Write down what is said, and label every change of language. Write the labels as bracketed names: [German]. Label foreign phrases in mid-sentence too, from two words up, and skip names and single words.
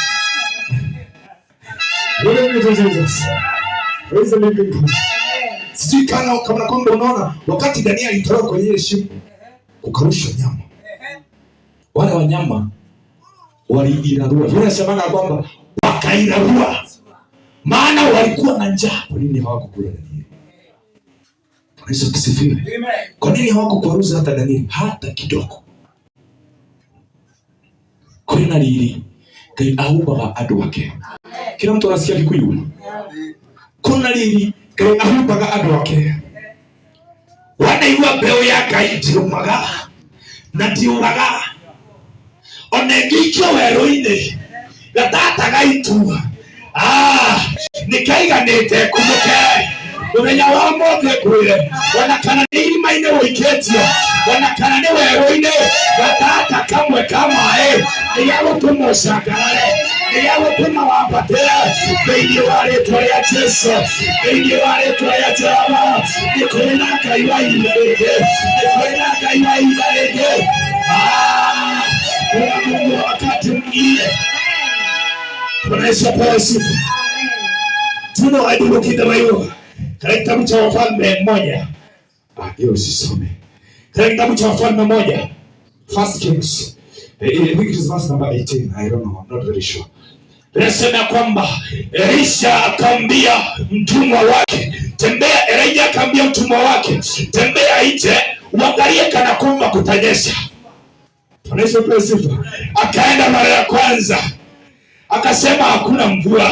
[Swahili] Sijui kama kwamba unaona wakati Danieli alitoka kwenye ile shimo kukarusha nyama, wale wanyama waliirarua. Tunasema kwamba wakairarua, maana walikuwa na njaa. Kwa nini hawakukula Danieli? Yesu asifiwe. Kwa nini hawakukwaruza hata Danieli hata kidogo? [Kikuyu] Kuna riri Ngai ahumbaga andũ ake. [Swahili] Kila mtu anasikia Kikuyu? [Kikuyu] Kuna riri Ngai ahumbaga andũ ake. Wanaigua mbeu ya Ngai ndiumaga na ndiuraga. Onengikio werũ-inĩ gatataga itu. Nikaiganĩte kumuke mũthenya wa mũthĩ kwĩre ona kana nĩ irima-inĩ wũikĩtio, ona kana nĩ werũ-inĩ gatata kamwe ka maĩ nĩgagũtũma ũcangarare, nĩgagũtũma wambatĩre thĩinĩ wa rĩĩtwa rĩa Jesũ, thĩinĩ wa rĩĩtwa rĩa Jehova. Nĩ kũrĩ na Ngai wa ihinda rĩngĩ, nĩ kũrĩ na Ngai wa ihinda rĩngĩ. [Swahili] Kuna Mungu wa wakati mwingine. Bwana Yesu apewe sifa. Tunawaidukidawayo katika kitabu cha Wafalme 1. Hiyo usisome. Katika kitabu cha Wafalme 1, [English] First Kings. I think it is verse number 18. I don't know. I'm not very sure. [Swahili] Nasema kwamba Elisha akamwambia mtumwa wake, tembea. Elijah akamwambia mtumwa wake, tembea nje uangalie kana kwamba kutanyesha. Bwana Yesu apewe sifa. Akaenda mara ya kwanza, akasema hakuna mvua.